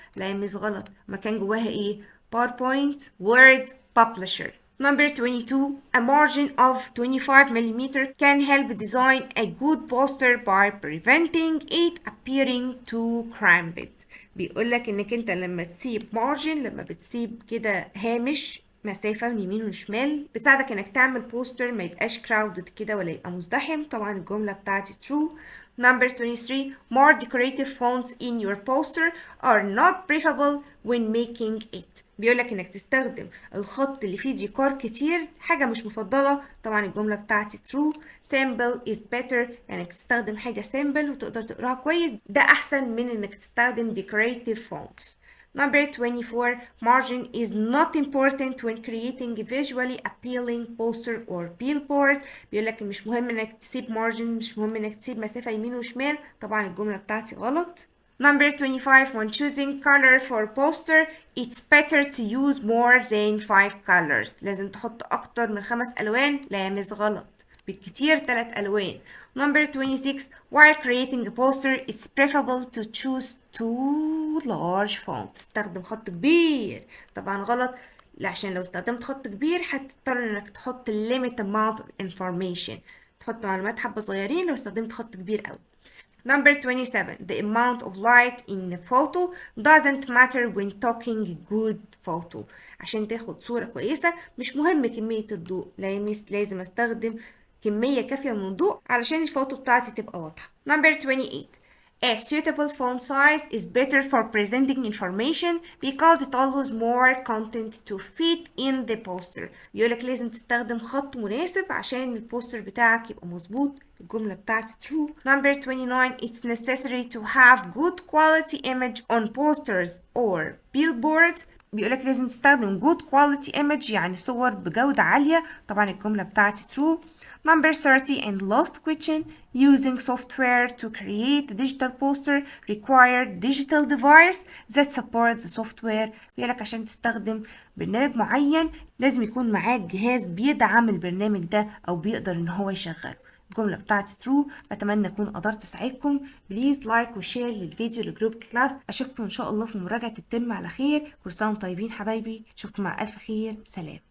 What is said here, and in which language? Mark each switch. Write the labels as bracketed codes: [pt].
[ar] لا يا ميس غلط، ما كان جواها ايه؟ باوربوينت وورد ببلشر. [en] Number 22. A margin of 25 mm can help design a good poster by preventing it appearing too cramped. [ar] بيقولك انك انت لما تسيب margin، لما بتسيب كده هامش مسافة من يمين وشمال، بتساعدك انك تعمل بوستر ما يبقاش crowded كده ولا يبقى مزدحم. طبعا الجملة بتاعتي true. [en] Number 23. More decorative fonts in your poster are not preferable when making it. [ar] بيقولك انك تستخدم الخط اللي فيه ديكور كتير حاجة مش مفضلة. طبعا الجملة بتاعتي true. [en] Simple is better، [ar] يعني انك تستخدم حاجة simple وتقدر تقراها كويس، ده احسن من انك تستخدم [en] decorative fonts. Number 24. Margin is not important when creating a visually appealing poster or billboard. [ar] بيقولك مش مهم انك تسيب margin، مش مهم انك تسيب مسافة يمين وشمال. طبعا الجملة بتاعتي غلط. [en] Number 25. When choosing color for poster, it's better to use more than 5 colors. [ar] لازم تحط أكتر من 5 ألوان. لا يا مس غلط، بالكتير 3 ألوان. [en] Number 26. While creating a poster, it's preferable to choose two large fonts. [ar] استخدم خط كبير. طبعا غلط، عشان لو استخدمت خط كبير هتضطر انك تحط [en] limit amount of information، [ar] تحط معلومات حبة صغيرين لو استخدمت خط كبير أوي. [en] Number 27. The amount of light in a photo doesn't matter when taking good photo. [ar] عشان تاخد صورة كويسة مش مهم كمية الضوء. لازم استخدم كمية كافية من الضوء علشان الفوتو بتاعتي تبقى واضحة. [en] Number 28. A suitable font size is better for presenting information because it allows more content to fit in the poster. [ar] بيقولك لازم تستخدم خط مناسب عشان البوستر بتاعك يبقى مظبوط. الجملة بتاعتي true. [en] Number 29. It's necessary to have good quality image on posters or billboards. [ar] بيقولك لازم تستخدم [en] good quality image [ar] يعني صور بجودة عالية. طبعا الجملة بتاعتي true. [en] Number 30 and last question. Using software to create a digital poster require digital device that supports the software. [ar] بيقولك عشان تستخدم برنامج معين لازم يكون معاك جهاز بيدعم البرنامج ده أو بيقدر إن هو يشغله. الجملة بتاعتي true. بتمنى أكون قدرت أساعدكم. بليز لايك وشير للفيديو لجروب كلاس. أشوفكم إن شاء الله في مراجعة الترم على خير. كل سنة وانتم طيبين حبايبي. أشوفكم مع ألف خير. سلام.